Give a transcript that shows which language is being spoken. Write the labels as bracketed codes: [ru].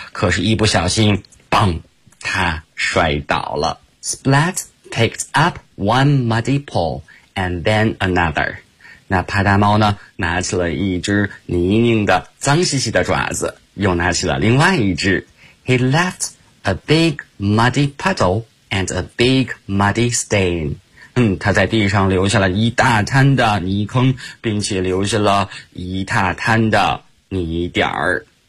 [zh] 可是，一不小心，砰，它摔倒了。 [en] Splat picked up one muddy paw and then another. [zh] 那帕达猫呢，拿起了一只泥泞的脏兮兮的爪子，又拿起了另外一只。 [en] He left a big muddy puddle and a big muddy stain. [zh] 他在地上留下了一大滩的泥坑，并且留下了一大滩的泥点儿。